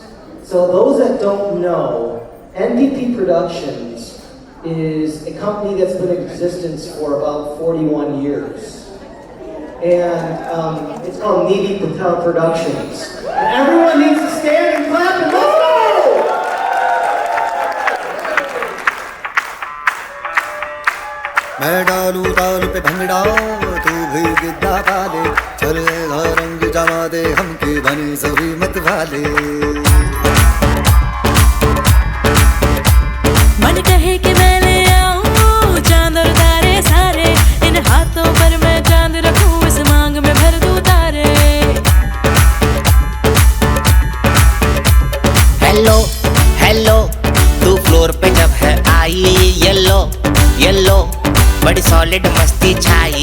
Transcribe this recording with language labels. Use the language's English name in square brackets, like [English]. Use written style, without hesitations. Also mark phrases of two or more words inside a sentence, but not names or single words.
[English] So those that don't know, NPP Productions is a company that's been in existence for about 41 years. And it's called Needy Patel Productions. And everyone needs to stand and clap and let's go! [Hindi] मैं डालू ताल पे भंगड़ा तू भी गिद्दा पाले चलेगा रंग जमा दे हमके बने सभी मत वाले मन कहे कि मैं ले आऊं चांद और तारे सारे इन हाथों पर मैं चांद रखूं इस मांग में भर दूं तारे [English] Hello hello [Hindi] तू फ्लोर पे जब है आई [English] Yellow yellow [Hindi] बड़ी सॉलिड मस्ती छाई